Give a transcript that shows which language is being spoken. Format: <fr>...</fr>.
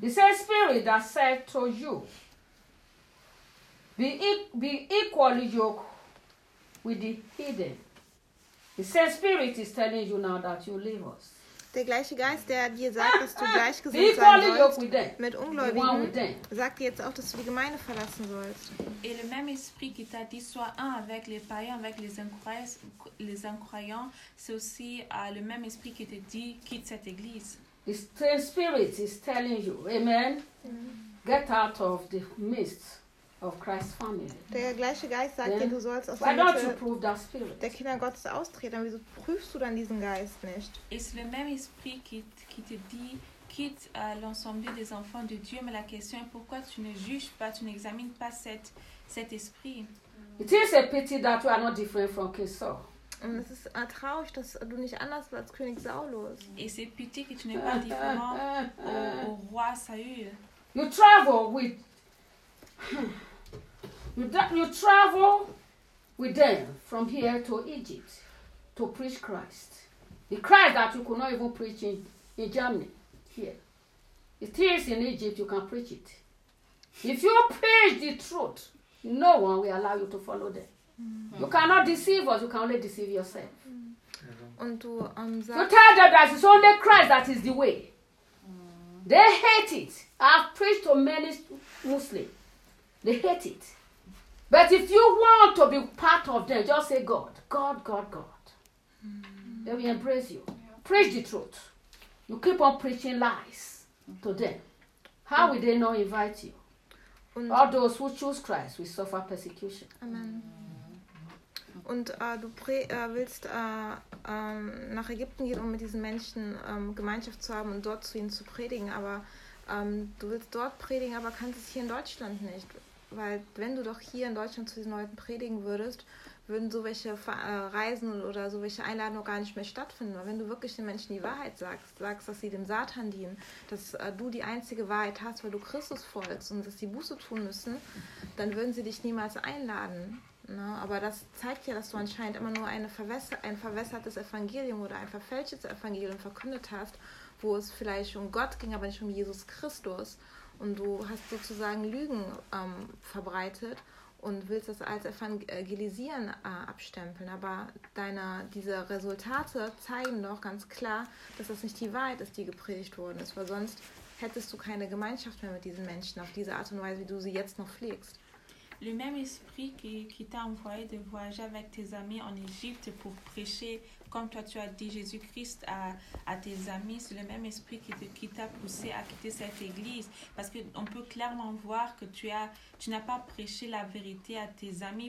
<en>The same spirit that said to you, be equally yoked with the heathen. The same spirit is telling you now that you leave us.</en> <de>Der gleiche Geist, der dir sagt, dass du gleichgesinnt sein sollst mit Ungläubigen, sagt dir jetzt auch, dass du die Gemeinde verlassen sollst.</de> <fr>Et le même esprit qui t'a dit sois un avec les païens, avec les incroyants, c'est aussi le même esprit qui te dit quitte cette église.</fr> <en>The same spirit is telling you, amen. Get out of the midst of Christ's family.</en> <de>Der gleiche Geist sagt dir, du sollst aus der Kinder Gottes austreten. Wieso prüfst du dann diesen Geist nicht?</de> <fr>Es le même esprit qui te dit quitte l'ensemble des enfants de Dieu, mais la question est pourquoi tu ne juges pas, tu n'examines pas cet esprit.</fr> <en>It is a pity that we are not different from King Saul.</en> <de>Und es ist traurig, dass du nicht anders als König Saulus.</de> <fr>Et c'est pitié que tu n'es pas différent au roi Saül.</fr> <en>You travel with you travel with them from here to Egypt to preach Christ. The Christ that you could not even preach in Germany. Here. It is in Egypt you can preach it. If you preach the truth, no one will allow you to follow them. Mm-hmm. You cannot deceive us, you can only deceive yourself.</en> <de>Und du,</de> <en>you tell them that it's only Christ that is the way. Mm-hmm. They hate it. I've preached to many Muslims. They hate it. But if you want to be part of them, just say God. God, God, God. Mm-hmm. They will embrace you. Yeah. Preach the truth. You keep on preaching lies to them. How will they not invite you? All those who choose Christ will suffer persecution. Amen.</en> <de>Und du willst nach Ägypten gehen, um mit diesen Menschen Gemeinschaft zu haben und dort zu ihnen zu predigen. Aber du willst dort predigen, aber kannst es hier in Deutschland nicht. Weil wenn du doch hier in Deutschland zu diesen Leuten predigen würdest, würden so welche Reisen oder so welche Einladungen gar nicht mehr stattfinden. Aber wenn du wirklich den Menschen die Wahrheit sagst, dass sie dem Satan dienen, dass du die einzige Wahrheit hast, weil du Christus folgst und dass sie Buße tun müssen, dann würden sie dich niemals einladen. Ne? Aber das zeigt ja, dass du anscheinend immer nur ein verwässertes Evangelium oder ein verfälschtes Evangelium verkündet hast, wo es vielleicht um Gott ging, aber nicht um Jesus Christus. Und du hast sozusagen Lügen verbreitet und willst das als Evangelisieren abstempeln. Aber diese Resultate zeigen doch ganz klar, dass das nicht die Wahrheit ist, die gepredigt worden ist. Weil sonst hättest du keine Gemeinschaft mehr mit diesen Menschen auf diese Art und Weise, wie du sie jetzt noch pflegst.</de> <fr>Le même esprit qui t'a envoyé de voyager avec tes amis en Égypte pour prêcher, comme toi tu as dit Jésus-Christ à tes amis, c'est le même esprit qui t'a poussé à quitter cette église. Parce qu'on peut clairement voir que tu n'as pas prêché la vérité à tes amis.</fr>